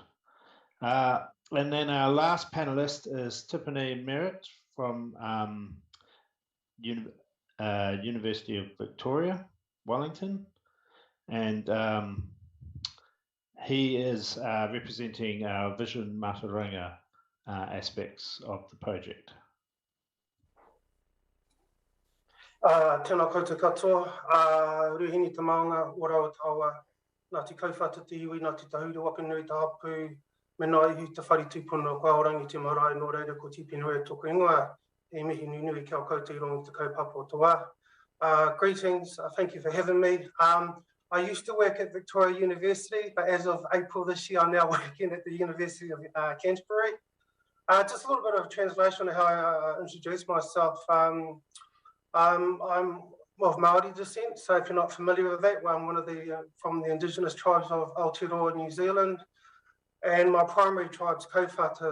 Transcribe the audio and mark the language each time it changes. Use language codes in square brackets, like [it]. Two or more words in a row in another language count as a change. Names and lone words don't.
[en] And then our last panelist is Tiffany Merritt from University of Victoria, Wellington, and he is representing our Vision Mataranga aspects of the project. [mi] Tēnā koutou katoa, ruhini te maunga, ora o taua, nā te kauwhata te iwi, nā te tahuru waka nui te hapu, me nā ihu te whare tūpuna o Kāorangi te marae, nō reira ko tipinui tōku ingoa, e mihi nunui kia koutou i rongo te kaupapa o te wā. [en] Greetings, thank you for having me. I used to work at Victoria University, but as of April this year, I'm now working at the University of Canterbury. Just a little bit of translation on how I introduce myself. I'm of Māori descent, so if you're not familiar with that, well, I'm one of the from the indigenous tribes of Aotearoa, New Zealand, and my primary tribe's kōwhata.